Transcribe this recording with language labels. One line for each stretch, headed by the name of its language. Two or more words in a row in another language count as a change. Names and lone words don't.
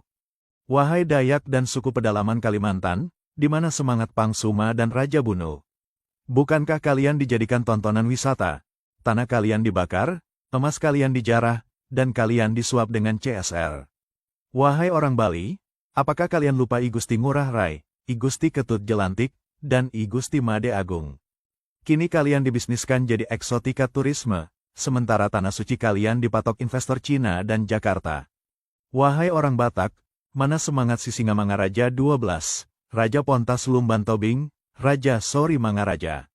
Indonesian: Wahai Dayak dan suku pedalaman Kalimantan, di mana semangat Pangsuma dan Raja Bunu? Bukankah kalian dijadikan tontonan wisata? Tanah kalian dibakar, emas kalian dijarah, dan kalian disuap dengan CSR. Wahai orang Bali, apakah kalian lupa I Gusti Ngurah Rai, I Gusti Ketut Jelantik, dan I Gusti Made Agung? Kini kalian dibisniskan jadi eksotika turisme, sementara tanah suci kalian dipatok investor Cina dan Jakarta. Wahai orang Batak, mana semangat Sisingamangaraja 12, Raja Pontas Lumban Tobing, Raja Sori Mangaraja?